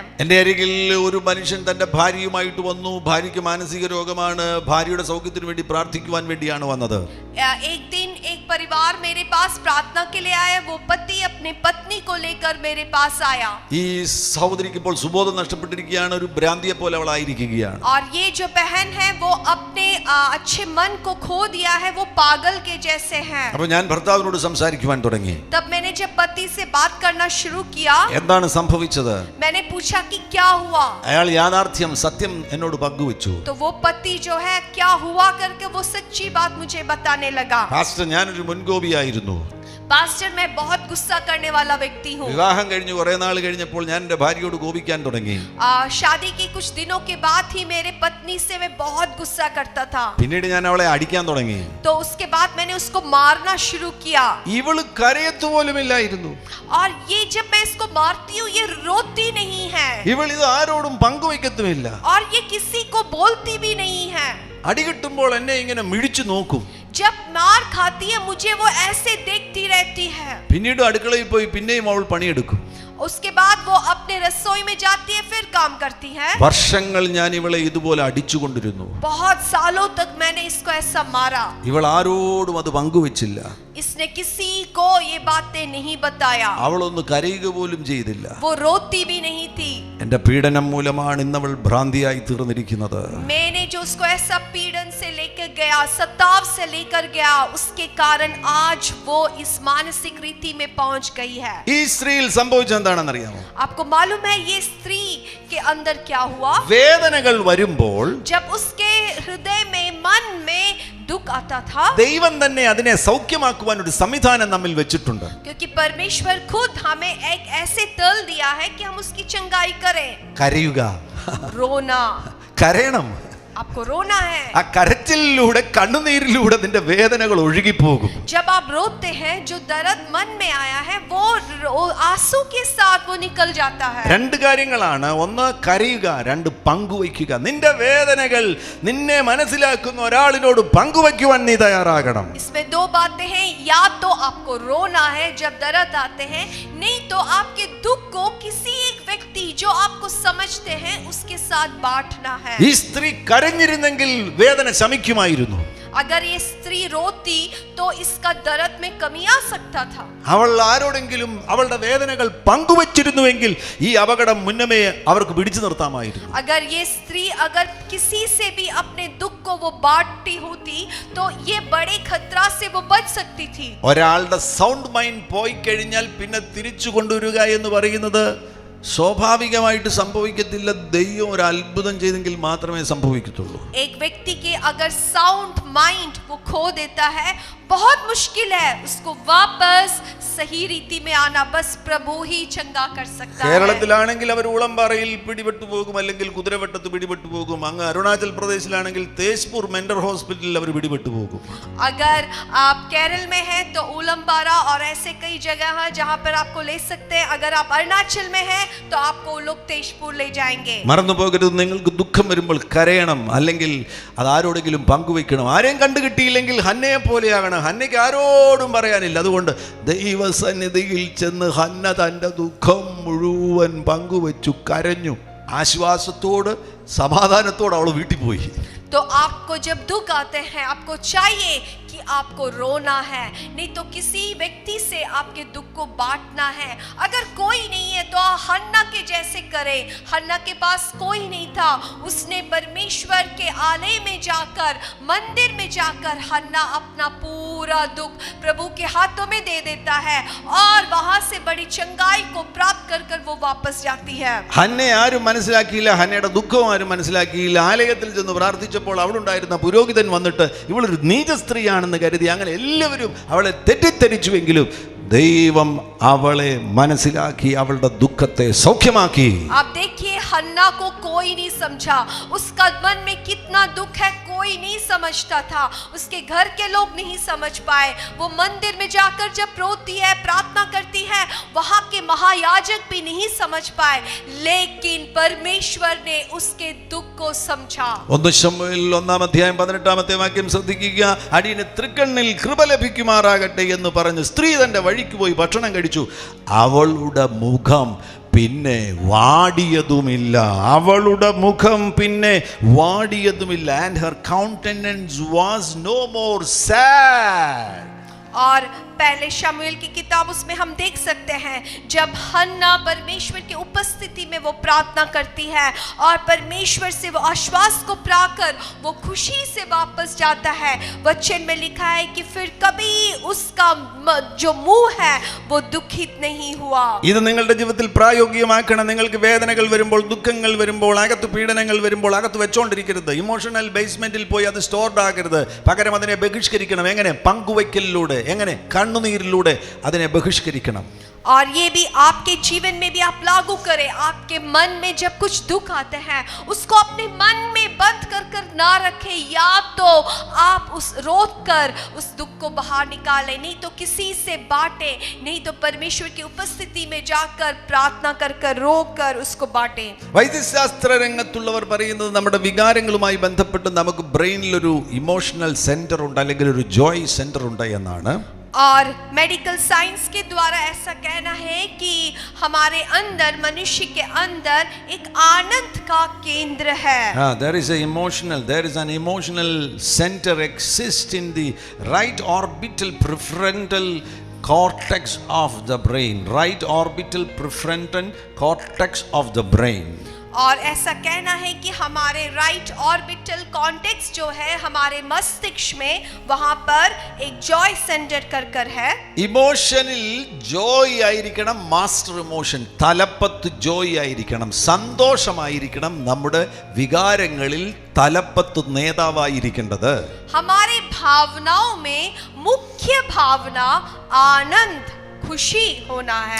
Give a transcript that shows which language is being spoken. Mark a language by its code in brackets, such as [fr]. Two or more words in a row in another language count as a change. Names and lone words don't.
[ml] എൻ്റെ അരികിൽ ഒരു മനുഷ്യൻ തന്റെ ഭാര്യയുമായിട്ട് വന്നു. ഭാര്യയ്ക്ക് മാനസിക രോഗമാണ്. ഭാര്യയുടെ സൗഖ്യത്തിന് വേണ്ടി പ്രാർത്ഥിക്കുവാൻ വേണ്ടിയാണ് വന്നത്. [hi] एक दिन एक परिवार मेरे पास प्रार्थना के लिए आया. वो पति अपने पत्नी को लेकर मेरे पास आया. [ml] ഈ സഹോദരിക്ക് ഇപ്പോൾ സുബോധം നഷ്ടപ്പെട്ടിരിക്കുകയാണ്. ഒരു ഭ്രാന്തിയെ പോലെ അവൾ ആയിരിക്കുകയാണ്. [hi] और ये जो बहन है वो अपने अच्छे मन को खो दिया है, वो पागल के जैसे हैं. [ml] അപ്പോൾ ഞാൻ ഭർത്താവിനോട് സംസാരിക്കുവാൻ തുടങ്ങി. [hi] तब मैंने जब पति से बात करना शुरू किया, [ml] എന്താണ് സംഭവിച്ചത്? [hi] मैंने पूछा कि क्या हुआ. [ml] അയാൾ യാഥാർത്ഥ്യം, സത്യം എന്നോട് പങ്കുവച്ചു. [hi] तो वो पति जो है क्या हुआ करके वो सच्ची बात मुझे बताने लगा. [ml] പാസ്റ്റർ, ഞാനൊരു മുൻകോപിയായിരുന്നു. [hi] पास्टर, मैं बहुत गुस्सा करने वाला व्यक्ति हूँ. [ml] വിവാഹം കഴിഞ്ഞ് കുറെ നാൾ കഴിഞ്ഞപ്പോൾ ഞാൻ എൻ്റെ ഭാര്യയോട് കോപിക്കാൻ തുടങ്ങി. [hi] शादी के कुछ दिनों के बाद ही मेरे पत्नी से मैं बहुत गुस्सा करता था. [ml] പിന്നീട് ഞാൻ അവളെ അടിക്കാൻ തുടങ്ങി. [hi] तो उसके बाद मैंने उसको मारना शुरू किया. [ml] ഇവള് കരയത്തു പോലുമില്ലായിരുന്നു. [hi] और ये जब मैं इसको मारती हूँ ये रोती नहीं है. [ml] ഇവൾ ഇത് ആരോടും പങ്കുവയ്ക്കത്തുമില്ല. [hi] और ये किसी को बोलती भी नहीं है. [ml] അടി കിട്ടുമ്പോൾ എന്നെ ഇങ്ങനെ മിഴിച്ചു നോക്കും. [hi] जब मार खाती है मुझे वो ऐसे देखती रहती है. [ml] പിന്നീട് അടുക്കളയിൽ പോയി പിന്നെയും അവൾ പണിയെടുക്കും. [hi] उसके बाद वो अपने रसोई में जाती है, फिर काम करती है. [ml] വർഷങ്ങൾ ഞാൻ ഇവളെ ഇതുപോലെ അടിച്ചുകൊണ്ടിരുന്നു. [hi] बहुत सालों तक मैंने इसको ऐसा मारा. [ml] ഇവൾ ആരോടും അത് പങ്കുവെച്ചില്ല. [hi] इसने किसी को ये बातें नहीं बताया. [ml] അവളൊന്ന് കരയുക പോലും ചെയ്തില്ല. [hi] वो रोती भी नहीं थी. [ml] എന്റെ പീഡനം മൂലമാണ് ഇന്നവൾ ഭ്രാന്തിയായി തീർന്നിരിക്കുന്നത്. [hi] मैंने जो उसको ऐसा पीड़न से लेकर गया, सताव से लेकर गया, उसके कारण आज वो इस मानसिक रीति में पहुंच गई है. [ml] ഈ സ്ത്രീയിൽ സംഭവിച്ചത് എന്താണെന്ന് അറിയാമോ? [hi] आपको मालूम है ये स्त्री के अंदर क्या हुआ? [ml] വേദനകൾ വരുമ്പോൾ [hi] जब उसके हृदय में, मन में दुख आता था, [ml] ദൈവം തന്നെ അതിനെ സൗഖ്യമാക്കുവാൻ ഒരു സംവിധാനം നമ്മിൽ വെച്ചിട്ടുണ്ട്. [hi] क्योंकि परमेश्वर खुद हमें एक ऐसे तल दिया है कि हम उसकी चंगाई करें. [ml] കരയുക, [hi] रोना, [ml] കരയണം. [hi] आपको रोना है. [ml] ആ കരച്ചിലൂടെ, കണ്ണുനീരിലൂടെ നിന്റെ വേദനകൾ ഒഴുകിപ്പോകും. [hi] जब आप रोते हैं, जो दर्द मन में आया है वो आंसू के साथ वो निकल जाता है. [ml] രണ്ട് കാര്യങ്ങളാണ്. ഒന്ന് കരയുക, രണ്ട് പങ്കുവയ്ക്കുക. നിന്റെ വേദനകൾ നിന്നെ മനസ്സിലാക്കുന്ന ഒരാളിനോട് പങ്കുവയ്ക്കുവാൻ നീ തയ്യാറാകണം. [hi] इसमें दो बातें हैं. या तो आपको रोना है जब दर्द आते हैं, नहीं तो आपके दुख को किसी एक व्यक्ति जो आपको समझते हैं उसके साथ बांटना है. [ml] ഈ സ്ത്രീ കരഞ്ഞിരുന്നെങ്കിൽ വേദന ശമിക്കുമായിരുന്നു. [hi] अगर ये स्त्री रोती तो इसका दर्द में कमी आ सकता था. [ml] അവൾ ആരോടെങ്കിലും അവളുടെ വേദനകൾ പങ്കുവച്ചിരുന്നുവെങ്കിൽ ഈ അപകടം മുന്നമേ അവർക്ക് പിടിച്ചു നിർത്താമായിരുന്നു. [hi] अगर ये स्त्री अगर किसी से भी अपने दुख को वो बांटती होती तो ये बड़े खतरा से वो बच सकती थी. [ml] ഒരാളുടെ [en] sound mind [ml] പോയി കഴിഞ്ഞാൽ പിന്നെ തിരിച്ചു കൊണ്ടുവരിക എന്ന് പറയുന്നത് സ്വാഭാവികമായിട്ട് സംഭവിക്കത്തില്ല. ദൈവം ഒരു അത്ഭുതം ചെയ്തെങ്കിൽ മാത്രമേ സംഭവിക്കത്തുള്ളൂ. [hi] एक व्यक्ति के अगर [en] sound mind [hi] वो खो देता है, बहुत मुश्किल है उसको वापस सही रीति में आना. बस प्रभु ही चंगा कर सकता है. [ml] കേരളത്തിലാണെങ്കിൽ അവർ ഉളംപാറയിൽ പിടിപെട്ടു പോകും, അല്ലെങ്കിൽ കുതിരവട്ടത്ത് പിടിപെട്ടു പോകും. അങ്ങ് അരുണാചൽ പ്രദേശിലാണെങ്കിൽ തേജ്പൂർ മെന്റൽ ഹോസ്പിറ്റലിൽ അവർ പിടിപെട്ടു പോകും. [hi] अगर आप केरल में हैं तो उलमबारा और ऐसे कई जगह हैं जहां पर आपको ले सकते हैं. अगर आप अरुणाचल में हैं तो आपको लोग तेजपुर ले जाएंगे. [ml] മറന്നു പോകരുത്, നിങ്ങൾക്ക് ദുഃഖം വരുമ്പോൾ കരയണം, അല്ലെങ്കിൽ അത് ആരോടെങ്കിലും പങ്കുവെക്കണം. ആരെയും കണ്ടു കിട്ടിയില്ലെങ്കിൽ ഹന്നയെ പോലെയാകണം. ഹന്നയ്ക്ക് ആരോടും പറയാനില്ല. അതുകൊണ്ട് ദൈവസന്നിധിയിൽ ചെന്ന് ഹന്ന തൻ്റെ ദുഃഖം മുഴുവൻ പങ്കുവെച്ചു, കരഞ്ഞു. ആശ്വാസത്തോട് സമാധാനത്തോട് അവൾ വീട്ടിൽ പോയി. [hi] तो आपको जब दुख आते हैं आपको चाहिए कि आपको रोना है, नहीं तो किसी व्यक्ति से आपके दुख को बांटना है. अगर कोई नहीं है तो हन्ना के जैसे करे. हन्ना के पास कोई नहीं था, उसने परमेश्वर के आलय में जाकर, मंदिर में जाकर हन्ना अपना पूरा दुख प्रभु के हाथों में दे देता है और वहां से बड़ी चंगाई को प्राप्त कर कर वो वापस जाती है. [ml] ഹന്നെ ആരും മനസ്സിലാക്കിയില്ല, ഹന്നയുടെ ദുഃഖവും ആരും മനസ്സിലാക്കിയില്ല. ആലയത്തിൽ ചെന്ന് പ്രാർത്ഥിച്ചപ്പോൾ അവിടുണ്ടായിരുന്ന പുരോഹിതൻ വന്നിട്ട് ഇവളൊരു നീച സ്ത്രീയാണെന്ന് കരുതി. അങ്ങനെ എല്ലാവരും അവളെ തെറ്റിദ്ധരിച്ചുവെങ്കിലും ദൈവം അവളെ മനസ്സിലാക്കി അവളുടെ ദുഃഖത്തെ സൗഖ്യമാക്കി. [hi] आप देखिए हन्ना को कोई नहीं समझा. उसका मन में कितना दुख है कोई नहीं समझता था. उसके घर के लोग नहीं समझ पाए. वो मंदिर में जाकर जब रोती है, प्रार्थना करती है, वहां के महायाजक भी नहीं समझ पाए. लेकिन परमेश्वर ने उसके दुख को समझा. [ml] 1 ശമൂവേൽ 1:18 ശ്രദ്ധിക്കുക. അടിയന് തൃക്കണ്ണിൽ കൃപ ലഭിക്കുമാറാകട്ടെ എന്ന് പറഞ്ഞ് സ്ത്രീ തന്റെ വഴിക്ക് പോയി ഭക്ഷണം കഴിച്ചു. അവളുടെ മുഖം പിന്നെ വാടിയതുമില്ല. അവളുടെ മുഖം പിന്നെ വാടിയതുമില്ല. [en] and her countenance was no more sad. [hi] और पहले शमूएल की किताब उसमें हम देख सकते हैं जब हन्ना परमेश्वर की उपस्थिति में वो प्रार्थना करती है और परमेश्वर से वो आश्वास को पाकर वो खुशी से वापस जाता है. वचन में लिखा है कि फिर कभी उसका जो मुंह है वो दुखित नहीं हुआ. [ml] ഇത് നിങ്ങളുടെ ജീവിതത്തിൽ പ്രായോഗികമാക്കണം. നിങ്ങൾക്ക് വേദനകൾ വരുമ്പോൾ, ദുഃഖങ്ങൾ വരുമ്പോൾ, അകത്ത് പീഡനങ്ങൾ വരുമ്പോൾ അകത്ത് വെച്ചോണ്ടിരിക്കരുത്. [en] emotional basementil [ml] പോയി അത് സ്റ്റോർഡ് ആകരുത്. പകരം അതിനെ ബഹിഷ്കരിക്കണം. എങ്ങനെ? പങ്കുവയ്ക്കലിലൂടെ. എങ്ങനെ? കണ്ണുനീരിലൂടെ അതിനെ ബഹിഷ്കരിക്കണം. [hi] और ये भी आपके जीवन में भी आप लागू करें. आपके मन में जब कुछ दुख आते हैं उसको अपने मन में बंद कर कर ना रखें. या तो आप उस रोक कर उस दुख को बाहर निकालें, नहीं तो किसी से बांटें, नहीं तो परमेश्वर की उपस्थिति में जाकर प्रार्थना कर कर रो कर उसको बांटें. [ml] വൈദ്യശാസ്ത്ര രംഗത്തുള്ളവർ പറയുന്നത് നമ്മുടെ വികാരങ്ങളുമായി ബന്ധപ്പെട്ട് നമുക്ക് ബ്രെയിനിൽ ഒരു [en] emotional center [ml] ഉണ്ട്, അല്ലെങ്കിൽ ഒരു [en] joy center [ml] ഉണ്ട് എന്നാണ്. [hi] और [en] medical science [hi] के द्वारा ऐसा कहना है कि हमारे अंदर, मनुष्य के अंदर एक आनंद का केंद्र है. [en] There is an emotional center exists in the right orbital prefrontal cortex of the brain. Right orbital prefrontal cortex of the brain. [hi] और ऐसा कहना है कि हमारे [en] right orbital cortex [hi] जो है हमारे मस्तिष्क में, वहां पर एक [en] joy center [hi] कर है. [en] emotionil joy [ml] ആയിരിക്കണം [en] master emotion. [ml] തലപ്പത്ത് ജോയ് ആയിരിക്കണം, സന്തോഷമായിരിക്കണം നമ്മുടെ വികാരങ്ങളിൽ തലപ്പത്ത് നേതാവായിരിക്കേണ്ടത്. [hi] हमारे भावनाओं में मुख्य भावना आनंद, खुशी होना है.